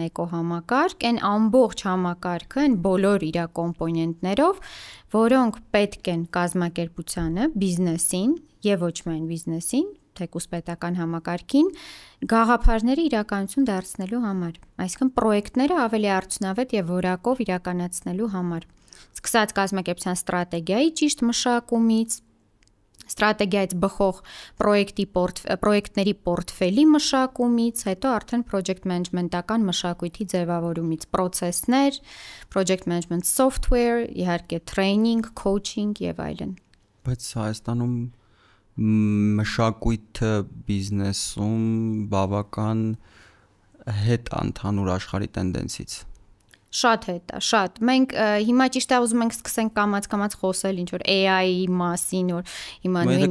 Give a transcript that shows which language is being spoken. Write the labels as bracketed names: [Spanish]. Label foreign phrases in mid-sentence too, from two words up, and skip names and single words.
[Armenian] էկոհամակարգ, այն ամբողջ համակարգը, այն բոլոր իր կոմպոնենտներով, որոնք պետք են կազմակերպությանը, բիզնեսին եւ ոչ միայն բիզնեսին, թեկուզ պետական համակարգին գաղափարները իրականություն դարձնելու համար, այսինքն պրոյեկտները ավելի արդյունավետ եւ որակով իրականացնելու համար։ Սկսած կազմակերպության ստրատեգիայի ճիշտ մշակումից, ստրատեգիայից բխող պրոյեկտների պորտֆելի մշակումից, հետո արդեն [English] project management- [Armenian] ական մշակույթի ձևավորումից, process-ներ, [English] project management software, իհարկե training, coaching [Armenian] եւ այլն։ Բայց Հայաստանում մշակույթը բիզնեսում բավական հետ ընդհանուր աշխարհի տենդենսից։ Շատ հետ է, շատ։ Մենք հիմա ճիշտ է ուզում ենք սկսենք կամաց խոսել ինչ որ AI-ի մասին, որ հիմա նույն